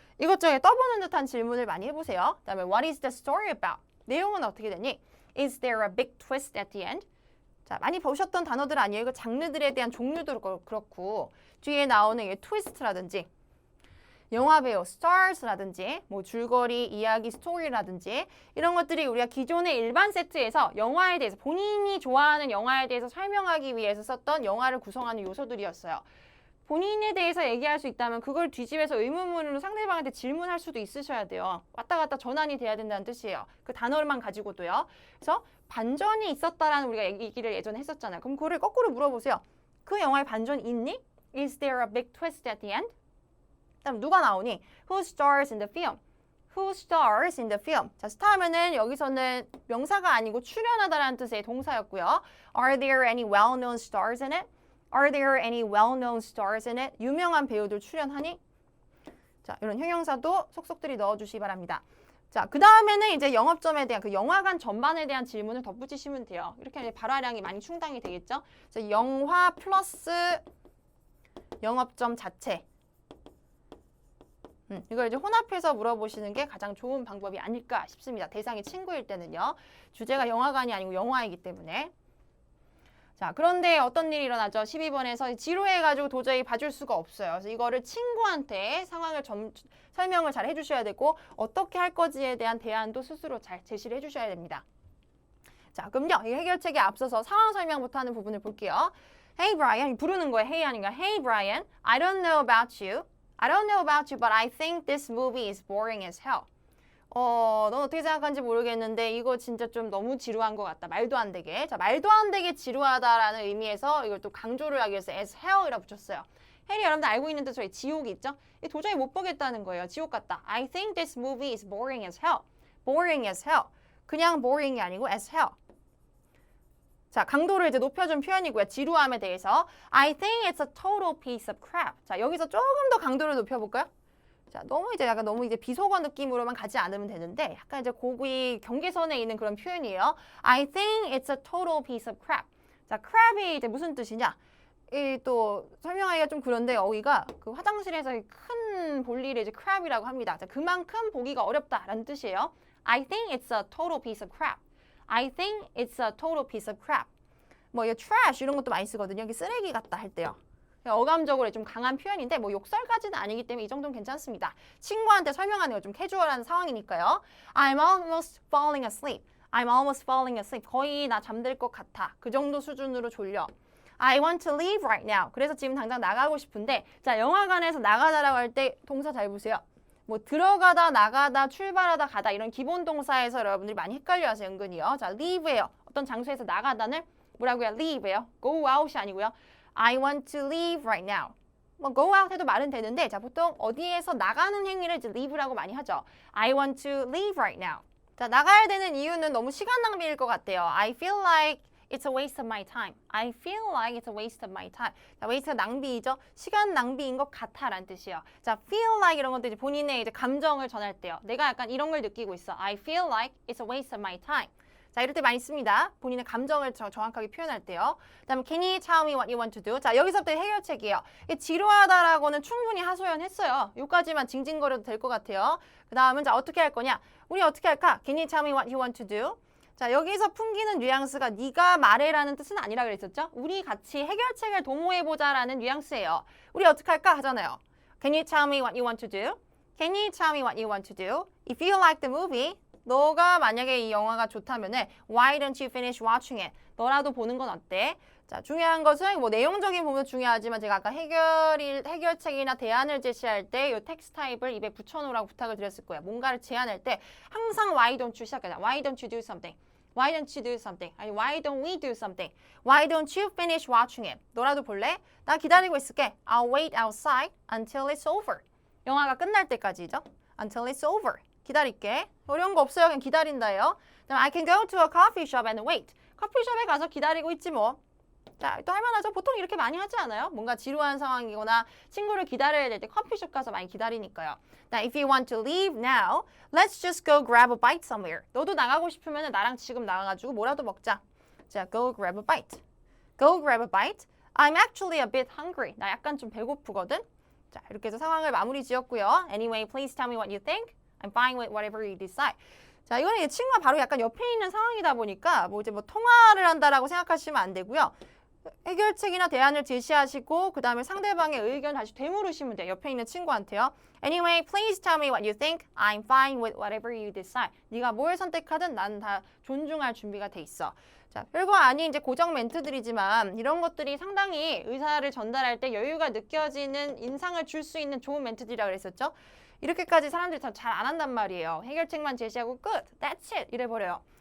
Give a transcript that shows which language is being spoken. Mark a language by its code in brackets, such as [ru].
[ko] 이것저것 떠보는 듯한 질문을 많이 해보세요. 그 다음에 [en] What is the story about? [ko] 내용은 어떻게 되니? [en] Is there a big twist at the end? [ko] 자, 많이 보셨던 단어들 아니에요? 이거 장르들에 대한 종류도 그렇고 뒤에 나오는 이 트위스트라든지 영화배우 stars라든지 뭐 줄거리, 이야기, 스토리라든지 이런 것들이 우리가 기존의 일반 세트에서 영화에 대해서 본인이 좋아하는 영화에 대해서 설명하기 위해서 썼던 영화를 구성하는 요소들이었어요. 본인에 대해서 얘기할 수 있다면 그걸 뒤집어서 의문문으로 상대방한테 질문할 수도 있으셔야 돼요. 왔다 갔다 전환이 돼야 된다는 뜻이에요. 그 단어만 가지고도요. 그래서 반전이 있었다라는 우리가 얘기를 예전에 했었잖아요. 그럼 그거를 거꾸로 물어보세요. 그 영화에 반전이 있니? [en] Is there a big twist at the end? [ko] 그다음 누가 나오니? [en] Who stars in the film? Who stars in the film? [ko] 자, 스타하면은 여기서는 명사가 아니고 출연하다라는 뜻의 동사였고요. [en] Are there any well-known stars in it? Are there any well-known stars in it? [ko] 유명한 배우들 출연하니? 자, 이런 형용사도 속속들이 넣어주시기 바랍니다. 자, 그 다음에는 이제 영업점에 대한 그 영화관 전반에 대한 질문을 덧붙이시면 돼요. 이렇게 하면 발화량이 많이 충당이 되겠죠? 자, 영화 플러스 영업점 자체. 이걸 이제 혼합해서 물어보시는 게 가장 좋은 방법이 아닐까 싶습니다. 대상이 친구일 때는요. 주제가 영화관이 아니고 영화이기 때문에. 자, 그런데 어떤 일이 일어나죠? 12번에서 지루해가지고 도저히 봐줄 수가 없어요. 그래서 이거를 친구한테 상황을 설명을 잘 해주셔야 되고 어떻게 할 거지에 대한 대안도 스스로 잘 제시를 해주셔야 됩니다. 자, 그럼요. 이 해결책에 앞서서 상황 설명부터 하는 부분을 볼게요. Hey Brian, 부르는 거예요. Hey 아닌가? [en] Hey Brian, I don't know about you. I don't know about you, but I think this movie is boring as hell. [ko] 넌 어떻게 생각하는지 모르겠는데 이거 진짜 좀 너무 지루한 것 같다. 말도 안 되게. 자, 말도 안 되게 지루하다라는 의미에서 이걸 또 강조를 하기 위해서 as hell이라고 붙였어요. 헬이 여러분들 알고 있는 뜻으로 지옥이 있죠? 도저히 못 보겠다는 거예요. 지옥 같다. [en] I think this movie is boring as hell. boring as hell. [ko] 그냥 boring이 아니고 as hell. 자, 강도를 이제 높여준 표현이고요. 지루함에 대해서. [en] I think it's a total piece of crap. [ko] 자, 여기서 조금 더 강도를 높여볼까요? 자, 너무 이제 비속어 느낌으로만 가지 않으면 되는데 약간 이제 고기 경계선에 있는 그런 표현이에요. [en] I think it's a total piece of crap. [ko] 자, crap이 이제 무슨 뜻이냐? 또 설명하기가 좀 그런데 어휘가 그 화장실에서 큰 볼일을 이제 crap이라고 합니다. 자, 그만큼 보기가 어렵다라는 뜻이에요. [en] I think it's a total piece of crap. I think it's a total piece of crap. [ko] 뭐 이 trash 이런 것도 많이 쓰거든요. 여기 쓰레기 같다 할 때요. 어감적으로 좀 강한 표현인데 뭐 욕설까지는 아니기 때문에 이 정도는 괜찮습니다. 친구한테 설명하는 거 좀 캐주얼한 상황이니까요. [en] I'm almost falling asleep. I'm almost falling asleep. [ko] 거의 나 잠들 것 같아. 그 정도 수준으로 졸려. [en] I want to leave right now. [ko] 그래서 지금 당장 나가고 싶은데 자, 영화관에서 나가다라고 할 때 동사 잘 보세요. 뭐 들어가다, 나가다, 출발하다, 가다 이런 기본 동사에서 여러분들이 많이 헷갈려하세요. 은근히요. 자, leave예요. 어떤 장소에서 나가다는 뭐라고요? leave예요. go out이 아니고요. [en] I want to leave right now. [ko] 뭐 go out 해도 말은 되는데 자, 보통 어디에서 나가는 행위를 이제 leave라고 많이 하죠. [en] I want to leave right now. [ko] 자, 나가야 되는 이유는 너무 시간 낭비일 것 같아요. [en] I feel like it's a waste of my time. I feel like it's a waste of my time. [ko] 자, waste가 낭비이죠. 시간 낭비인 것 같아라는 뜻이에요. 자, feel like 이런 것도 이제 본인의 이제 감정을 전할 때요. 내가 약간 이런 걸 느끼고 있어. I feel like it's a waste of my time. 자, 이럴 때 많이 씁니다. 본인의 감정을 정확하게 표현할 때요. 그다음에 [en] can you tell me what you want to do? [ko] 자, 여기서부터 해결책이에요. 지루하다라고는 충분히 하소연했어요. 여기까지만 징징거려도 될 것 같아요. 그 다음은 자, 어떻게 할 거냐? 우리 어떻게 할까? [en] Can you tell me what you want to do? [ko] 자, 여기서 풍기는 뉘앙스가 네가 말해라는 뜻은 아니라 그랬었죠? 우리 같이 해결책을 도모해보자라는 뉘앙스예요. 우리 어떻게 할까 하잖아요. [en] Can you tell me what you want to do? Can you tell me what you want to do? If you like the movie, [ko] 너가 만약에 이 영화가 좋다면은 [en] Why don't you finish watching it? [ko] 너라도 보는 건 어때? 자, 중요한 것은 뭐 내용적인 부분도 중요하지만 제가 아까 해결책이나 대안을 제시할 때 이 텍스트 타입을 입에 붙여놓으라고 부탁을 드렸을 거예요. 뭔가를 제안할 때 항상 [en] Why don't you [ko] 시작하자. [en] Why don't you do something? Why don't you do something? 아니 Why don't we do something? Why don't you finish watching it? [ko] 너라도 볼래? 나 기다리고 있을게. [en] I'll wait outside until it's over. [ko] 영화가 끝날 때까지죠. [en] Until it's over. [ko] 기다릴게. 어려운 거 없어요. 그냥 기다린다예요. [en] 그다음 I can go to a coffee shop and wait. [ko] 커피숍에 가서 기다리고 있지 뭐. 자, 또 할만하죠. 보통 이렇게 많이 하지 않아요? 뭔가 지루한 상황이거나 친구를 기다려야 될 때 커피숍 가서 많이 기다리니까요. [en] Now, if you want to leave now, let's just go grab a bite somewhere. [ko] 너도 나가고 싶으면 나랑 지금 나가가지고 뭐라도 먹자. [en] 자, go grab a bite. Go grab a bite. I'm actually a bit hungry. [ko] 나 약간 좀 배고프거든. 자, 이렇게 해서 상황을 마무리 지었고요. [en] Anyway, please tell me what you think. I'm fine with whatever you decide. [ko] 자, 이거는 이 친구가 바로 약간 옆에 있는 상황이다 보니까 뭐 이제 뭐 통화를 한다라고 생각하시면 안 되고요. 해결책이나 대안을 제시하시고 그 다음에 상대방의 의견 다시 되물으시면 돼요. 옆에 있는 친구한테요. [en] Anyway, please tell me what you think. I'm fine with whatever you decide. [ko] 네가 뭘 선택하든 난 다 존중할 준비가 돼 있어. 자, 별거 아닌 이제 고정 멘트들이지만 이런 것들이 상당히 의사를 전달할 때 여유가 느껴지는 인상을 줄 수 있는 좋은 멘트들이라 그랬었죠. 이렇게까지 사람들이 잘 안 한단 말이에요. 해결책만 제시하고 끝, [en] that's it [ko] 이래버려요.